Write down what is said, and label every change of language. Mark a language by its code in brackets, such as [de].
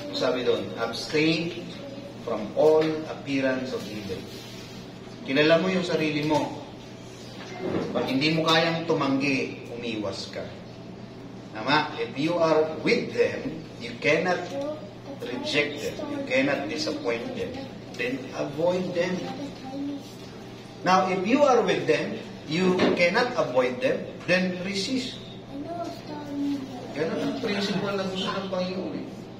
[tl] Sabi doon, [en] abstain from all appearance of evil. [tl] Kilala mo yung sarili mo. Pag hindi mo kayang tumanggi, umiwas ka. Tama? [en] If you are with them, you cannot reject them. You cannot disappoint them. Then avoid them. Now, if you are with them, you cannot avoid them, then resist. [tl] Ganun ang principle na gusto ng Panginoon.